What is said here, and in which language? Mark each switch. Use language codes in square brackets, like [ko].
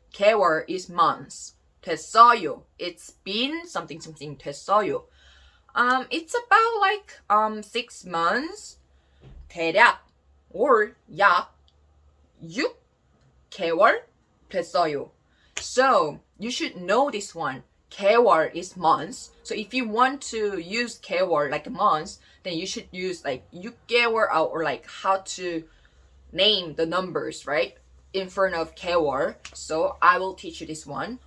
[en] 개월 is months. [ko] 됐어요. [en] It's been something [ko] 됐어요. [en] It's about like 6 months. [ko] 대략 or 약 6개월 됐어요. [en] So you should know this one. 개월 is months. So if you want to use 개월 like months, then you should use like 6개월 or like how to name the numbers, right? In front of 개월. So I will teach you this one.